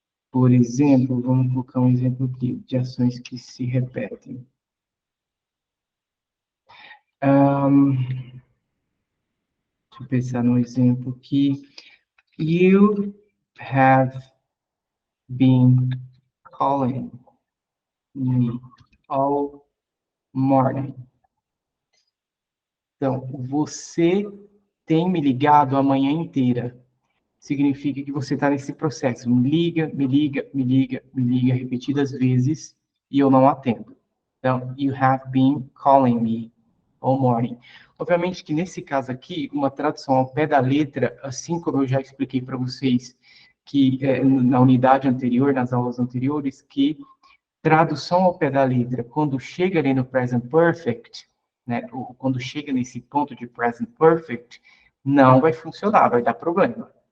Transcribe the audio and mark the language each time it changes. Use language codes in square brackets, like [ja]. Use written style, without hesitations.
[pt] Por exemplo, vamos colocar um exemplo aqui de ações que se repetem. Deixa eu pensar num exemplo aqui. [en] You have been calling me all morning. [pt] Então, você tem me ligado a manhã inteira. Significa que você está nesse processo. Me liga, me liga, me liga, me liga repetidas vezes e eu não atendo. [en] Então, you have been calling me all morning. [pt] Obviamente que nesse caso aqui, uma tradução ao pé da letra, assim como eu já expliquei para vocês que na unidade anterior, nas aulas anteriores, que tradução ao pé da letra, quando chega ali no present perfect, né, ou quando chega nesse ponto de present perfect, não vai funcionar, vai dar problema.